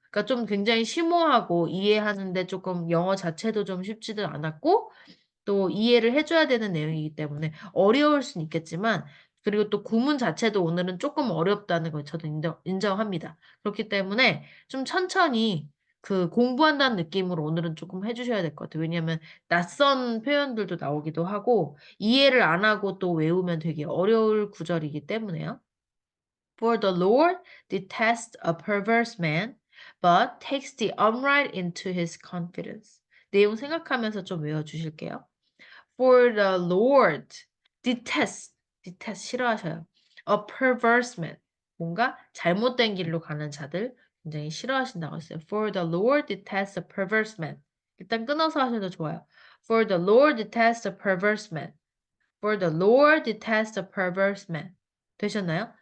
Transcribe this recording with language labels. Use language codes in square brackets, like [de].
[ko] 그러니까 좀 굉장히 심오하고 이해하는데 조금 영어 자체도 좀 쉽지도 않았고 또 이해를 해줘야 되는 내용이기 때문에 어려울 수는 있겠지만 그리고 또 구문 자체도 오늘은 조금 어렵다는 걸 저도 인정합니다. 그렇기 때문에 좀 천천히 그 공부한다는 느낌으로 오늘은 조금 해주셔야 될 것 같아요. 왜냐하면 낯선 표현들도 나오기도 하고 이해를 안 하고 또 외우면 되게 어려울 구절이기 때문에요. [en] For the Lord detests a perverse man, but takes the upright into his confidence. [ko] 내용 생각하면서 좀 외워주실게요. [en] For the Lord detest [ko] 싫어하셔요. [en] A perverse man [ko] 뭔가 잘못된 길로 가는 자들 굉장히 싫어하신다고 했어요. [en] For the Lord detests a perverse man. [ko] 일단 끊어서 하셔도 좋아요. [en] For the Lord detests a perverse man. For the Lord detests a perverse man. [ko] 되셨나요?